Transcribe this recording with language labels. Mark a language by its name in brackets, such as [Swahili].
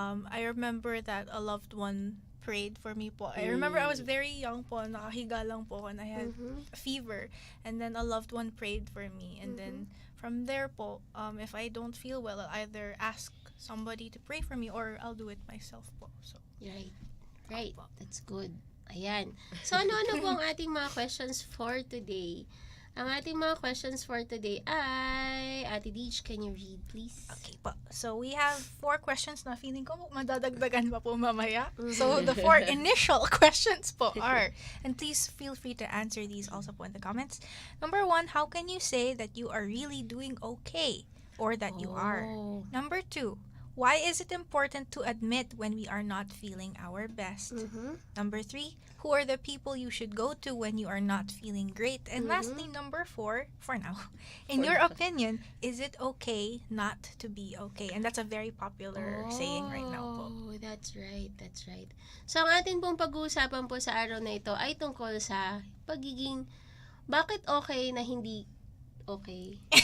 [English] I remember that a loved one prayed for me po. I remember I was very young po, [Filipino] nakahiga lang po, [English] and I had a fever, and then a loved one prayed for me, and then from there po, if I don't feel well, I'll either ask somebody to pray for me or I'll do it myself po. So, Right. Right. That's good. Ayan. [Filipino] So, ano po ang ating mga questions for today? Ang ating mga questions for today ay, Ate Deej, [English] can you read, please? [Filipino] okay po. [English] So, we have 4 questions [Filipino] na feeling ko madadagdagan pa po mamaya. [English] So, the 4 initial questions po are, and please feel free to answer these also po in the comments. Number 1, how can you say that you are really doing okay or that you are? Oh. Number 2, why is it important to admit when we are not feeling our best? Number 3, who are the people you should go to when you are not feeling great? And lastly, number 4, for now, in your opinion, is it okay not to be okay? And that's a very popular saying right now po. Oh, that's right. That's right. [Filipino] So, ang atin pong pag-uusapan po sa araw na ito ay tungkol sa pagiging, bakit okay na hindi okay?